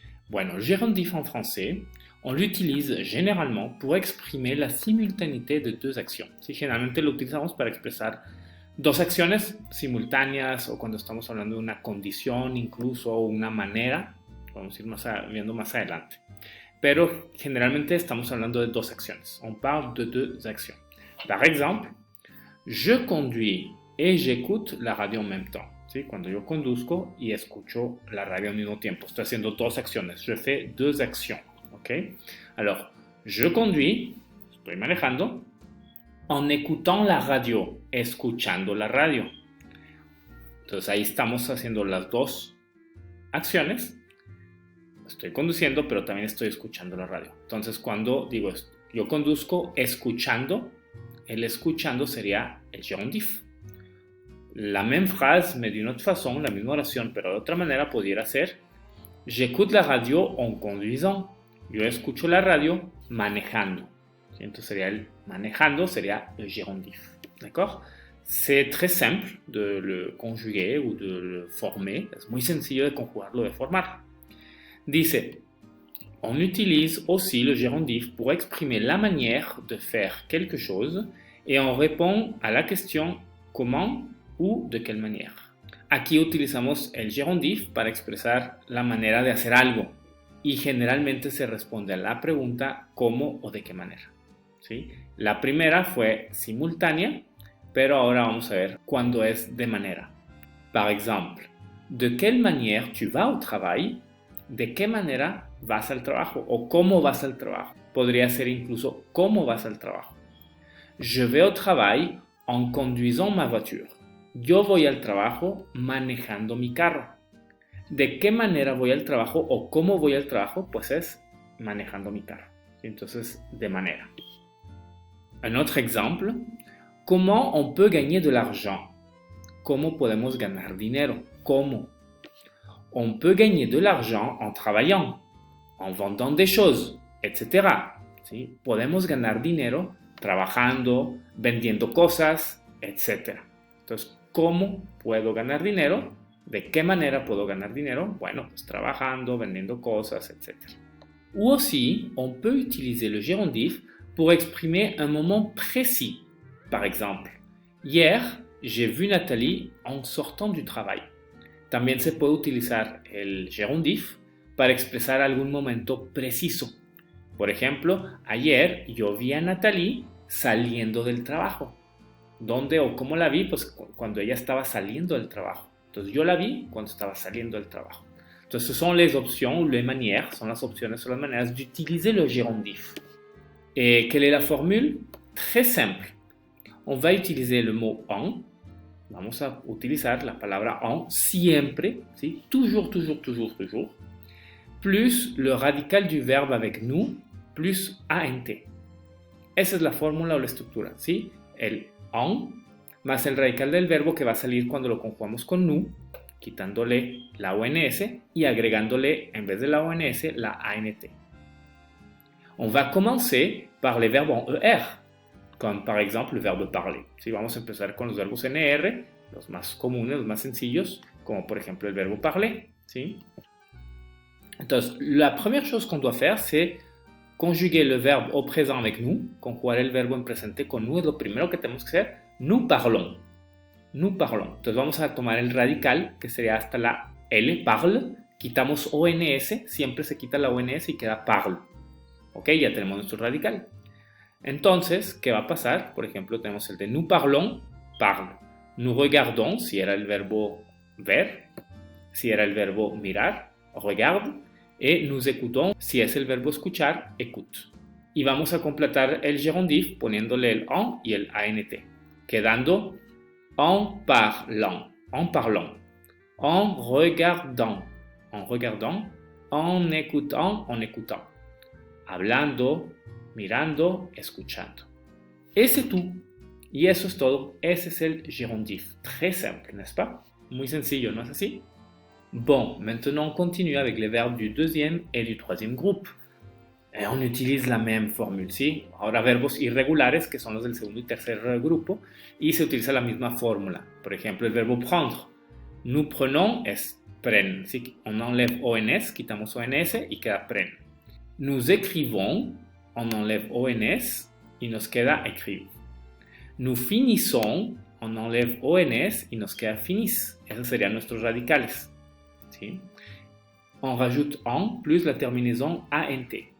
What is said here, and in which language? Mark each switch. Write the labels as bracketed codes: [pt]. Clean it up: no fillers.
[fr] Bueno, el gérondif en français, on l'utilise généralement pour exprimer la simultanéité de deux actions. [es] Sí, generalmente lo utilizamos para expresar dos acciones simultáneas o cuando estamos hablando de una condición, incluso una manera, vamos a ir viendo más adelante. Pero generalmente estamos hablando de dos acciones. [fr] On parle de deux actions. Par exemple, je conduis et j'écoute la radio en même temps. [es] ¿Sí? Cuando yo conduzco y escucho la radio al mismo tiempo. Estoy haciendo dos acciones. [fr] Je fais deux actions. ¿Okay? Alors, je conduis, [es] estoy manejando, [fr] en écoutant la radio, [es] escuchando la radio. Entonces ahí estamos haciendo las dos acciones. Estoy conduciendo, pero también estoy escuchando la radio. Entonces cuando digo yo conduzco escuchando, el escuchando sería el gérondif. [fr] La même phrase, mais d'une autre façon, [es] la misma oración, pero de otra manera pudiera ser [fr] j'écoute la radio en conduisant. [es] Yo escucho la radio manejando. Entonces sería el manejando, sería el gérondif. [fr] D'accord? C'est très simple de le conjuguer ou de le former. [es] Es muy sencillo de conjugarlo, de formar. [fr] Dice, on utilise aussi le gérondif pour exprimer la manière de faire quelque chose et on répond à la question comment ou de quelle manière. [es] Aquí utilizamos el gérondif para expresar la manera de hacer algo y generalmente se responde a la pregunta cómo o de qué manera. ¿Sí? La primera fue simultánea, pero ahora vamos a ver cuándo es de manera. [fr] Par exemple, de quelle manière tu vas au travail? [es] ¿De qué manera vas al trabajo? O ¿cómo vas al trabajo? Podría ser incluso ¿cómo vas al trabajo? [fr] Je vais au travail en conduisant ma voiture. [es] Yo voy al trabajo manejando mi carro. ¿De qué manera voy al trabajo o cómo voy al trabajo? Pues es manejando mi carro. Entonces, de manera. [fr] Un autre exemple. ¿Cómo on peut gagner de l'argent? [es] ¿Cómo podemos ganar dinero? ¿Cómo? [fr] On peut gagner de l'argent en travaillant, en vendant des choses, etc. [es] ¿Sí? Podemos ganar dinero trabajando, vendiendo cosas, etc. Entonces, ¿cómo puedo ganar dinero? ¿De qué manera puedo ganar dinero? Bueno, pues trabajando, vendiendo cosas, etc. [fr] Ou aussi, on peut utiliser le gérondif pour exprimer un moment précis. Par exemple, hier, j'ai vu Nathalie en sortant du travail. [es] También se puede utilizar el gérondif para expresar algún momento preciso. Por ejemplo, ayer yo vi a Nathalie saliendo del trabajo. ¿Dónde o cómo la vi? Pues cuando ella estaba saliendo del trabajo. Entonces yo la vi cuando estaba saliendo del trabajo. [fr] Entonces, ce sont les options ou les manières, [es] son las opciones o las maneras [fr] d'utiliser le gérondif. Et quelle est la formule? Très simple. On va utiliser le mot en. [es] Vamos a utilizar la palabra en siempre, ¿sí? [fr] Toujours, toujours, toujours, toujours, plus le radical du verbe avec nous, plus ANT. [es] Esa es la fórmula o la estructura, ¿sí? El en más el radical del verbo que va a salir cuando lo conjugamos con nous, quitándole la ONS y agregándole, en vez de la ONS, la ANT. [fr] On va commencer par les verbes en ER, comme par exemple le verbe parler. [es] ¿Sí? Vamos a empezar con los verbos NR, los más comunes, los más sencillos, como por ejemplo el verbo parler. ¿Sí? [fr] Entonces, la première chose qu'on doit faire, c'est conjuguer le verbe au présent avec nous, [es] conjugar el verbo en presente con nous, es lo primero que tenemos que hacer. [fr] Nous parlons. Nous parlons. [es] Entonces vamos a tomar el radical, que sería hasta la L, parle, quitamos ONS, siempre se quita la ONS y queda parle. Ok, ya tenemos nuestro radical. Entonces, ¿qué va a pasar? Por ejemplo, tenemos el de [fr] nous parlons, parle. Nous regardons, [es] si era el verbo ver, si era el verbo mirar, regarde. [fr] Et nous écoutons, [es] si es el verbo escuchar, écoute. Y vamos a completar el gérondif poniéndole el en y el ANT, quedando [fr] en parlant, en parlant, en regardant, en écoutant, [es] hablando, mirando, escuchando. [fr] Et c'est tout. [es] Y eso es todo. Ese es el gérondif. [fr] Très simple, n'est-ce pas? [es] Muy sencillo, ¿no es así? [fr] Bon, maintenant on continue avec les verbes du deuxième et du troisième groupe. On utilise la même formule, ¿sí? [es] Ahora verbos irregulares, que son los del segundo y tercer grupo, y se utiliza la misma fórmula. Por ejemplo, el verbo prendre. [fr] Nous prenons es prennent, ¿sí? On enlève ONS, [es] quitamos ONS y queda [fr] prennent. Nous écrivons, on enlève ONS [es] y nos queda [fr] écrire. Nous finissons, on enlève ONS [es] y nos queda [fr] finissent. [es] Esos serían nuestros radicales, ¿sí? [fr] On rajoute en plus la terminaison ANT.